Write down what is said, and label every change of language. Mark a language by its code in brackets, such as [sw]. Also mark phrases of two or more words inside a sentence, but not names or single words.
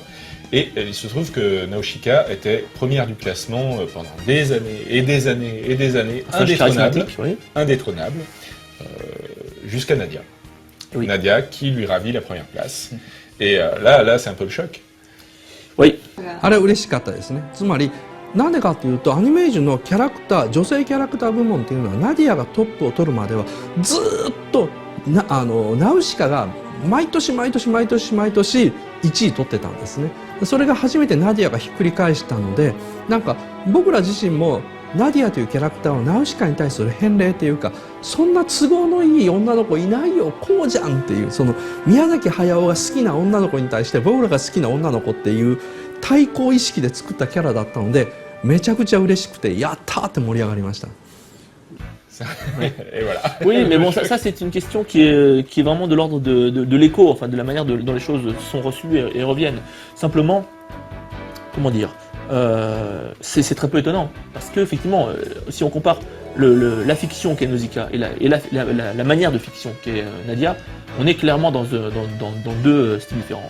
[fr] Et il se trouve que Naoshika était première du classement pendant des années et des années et des années, indétrônable, jusqu'à Nadia. Oui. Nadia qui lui ravit la première place. Et là, c'est un peu le choc. Oui. [ja] あれ嬉しかったですね。つまりなんでかっていうとアニメージュのキャラクター女性キャラクター部門っていうのはナディアがトップを取るまではずーっとナウシカが毎年1位取ってたんですね。それが初めてナディアがひっくり返したので、なんか僕ら自身もナディアというキャラクターはナウシカに対する返礼というか、そんな都合のいい女の子いないよ、こうじゃんっていう、その宮崎駿が好きな女の子に対して僕らが好きな女の子っていう対抗意識で作ったキャラだったので、めちゃくちゃ嬉しくてやったーって盛り上がりました。 [fr] Et voilà. Oui, mais bon, ça c'est une question qui est vraiment de l'ordre de l'écho, enfin de la manière dont les choses sont reçues et reviennent. Simplement, comment dire, c'est très peu étonnant, parce que effectivement, si on compare la fiction qu'est Nausicaa et la manière de fiction qu'est Nadia, on est clairement dans deux styles différents.